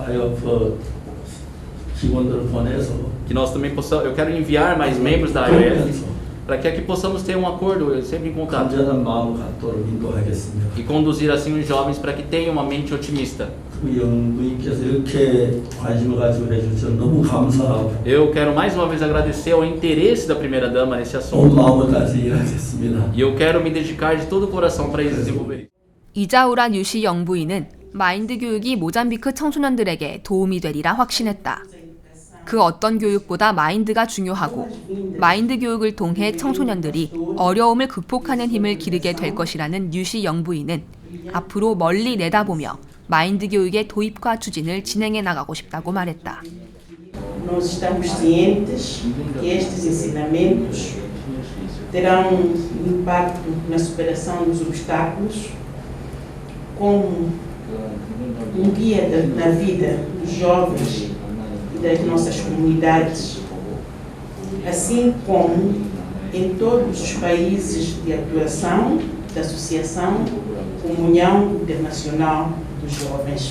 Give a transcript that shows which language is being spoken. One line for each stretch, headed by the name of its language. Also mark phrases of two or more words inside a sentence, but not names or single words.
Portuguese: Que nós também possamos, eu quero enviar mais membros da IOF para que aqui possamos ter um acordo sempre em contato e conduzir assim os jovens para que tenham uma mente otimista. Eu quero mais uma vez agradecer ao interesse da primeira dama nesse assunto. E eu quero me dedicar de todo o coração para desenvolver isso.
Korean: 이자우라 뉴시 영부인은 마인드 교육이 모잠비크 청소년들에게 도움이 되리라 확신했다. 그 어떤 교육보다 마인드가 중요하고 마인드 교육을 통해 청소년들이 어려움을 극복하는 힘을 기르게 될 것이라는 뉴시 영부인은 앞으로 멀리 내다보며 마인드 교육의 도입과 추진을 진행해 나가고 싶다고 말했다.
Portuguese: Nós estamos cientes que estes ensinamentos terão impacto na superação dos obstáculos, como guia na vida dos jovens e das nossas comunidades, assim como em todos os países de atuação da Associação Comunhão Internacional dos Jovens.